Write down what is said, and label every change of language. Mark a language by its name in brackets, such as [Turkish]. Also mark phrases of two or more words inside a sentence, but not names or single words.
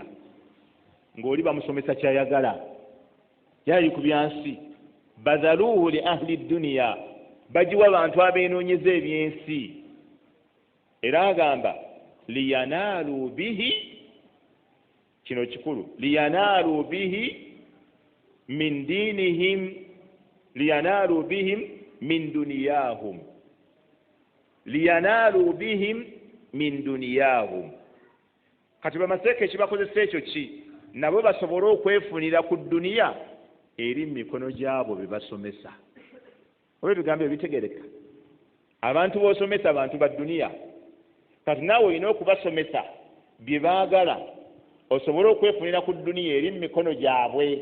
[Ganda] Ng'oli bamusomesa kyayagala, yali ku byansi. [Arabic] بذلوه لأهل الدنيا, [Ganda] bagiwa bantu abeenoonyeza ebyensi. Era agamba, [Arabic] لينالوا به, [Ganda] kino kikulu, [Arabic] لينالوا به من دينهم, لينالوا بهم من دنياهم, لينالوا بهم من دنياهم. [Ganda] Kati bamaseeka ekibakozesa ekyo ki? Nabo basobole okwefunira ku dduniya eri mu mikono gyabo be basomesa. Oba ebigambo ebitegereka, abantu b'osomesa abantu ba dduniya. Kati naawe olina okubasomesa bye baagala osobole okwefunira ku dduniya eri mu mikono gyabwe.